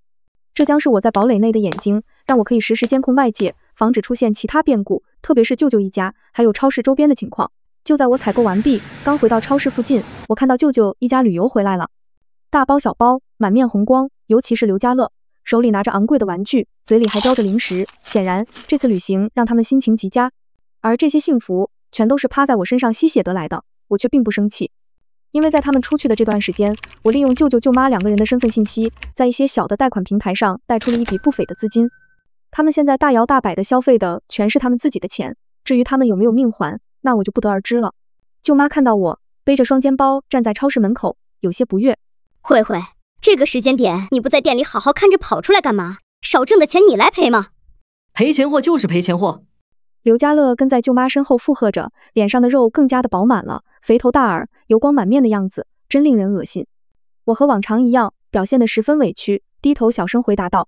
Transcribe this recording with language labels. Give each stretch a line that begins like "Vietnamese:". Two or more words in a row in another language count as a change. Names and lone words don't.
Chinese: 這將是我在堡壘內的眼睛，讓我可以實時監控外界，防止出現其他變故，特別是舅舅一家，還有超市周邊的情況。就在我採購完畢，剛回到超市附近，我看到舅舅一家旅遊回來了，大包小包，滿面紅光，尤其是劉家樂，手裡拿着昂貴的玩具，嘴裡還叼着零食，顯然這次旅行讓他們心情極佳。而這些幸福全都是趴在我身上吸血得來的，我卻並不生氣，因為在他們出去的這段時間，我利用舅舅舅媽2個人的身份信息，在一些小的貸款平台上貸出了一筆不菲的資金。他們現在大搖大擺的消費的全是他們自己的錢，至於他們有沒有命還，那我就不得而知了。舅媽看到我背着雙肩包站在超市門口，有些不悅。慧慧，這個時間點你不在店裡好好看着，跑出來幹嘛？少掙的錢你來賠嗎？賠錢貨就是賠錢貨。劉家樂跟在舅媽身後附和着，臉上的肉更加的飽滿了，肥頭大耳，油光滿面的樣子，真令人惡心。我和往常一樣，表現得十分委屈，低頭小聲回答道：